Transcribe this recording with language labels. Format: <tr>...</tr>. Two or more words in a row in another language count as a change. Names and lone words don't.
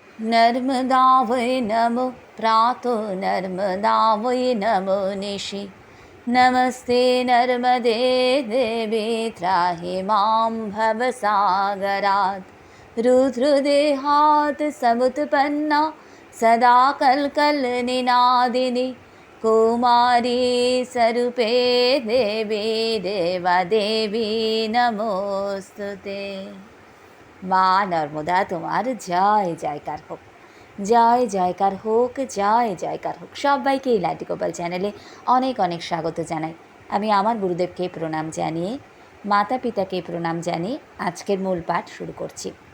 <sa>नर्मदा वै नमो प्रातो नर्मदा वै नमो निशि नमस्ते नर्मदे देवी त्राहि मां भवसागरात् रुद्रदेहात् समुत्पन्ना सदा कल्कलनिनादिनी कुमारी स्वरूपे देवी देवादेवी नमोस्तुते।</sa> <bn>মা নর্মদা তোমার জয় জয়কার হোক, জয় জয়কার হোক, জয় জয়কার হোক। সবাইকে এই লাড্ডু গোপাল চ্যানেলে অনেক অনেক স্বাগত জানাই। আমি আমার গুরুদেবকে প্রণাম জানিয়ে, মাতা পিতাকে প্রণাম জানিয়ে আজকের মূল পাঠ শুরু করছি।</bn>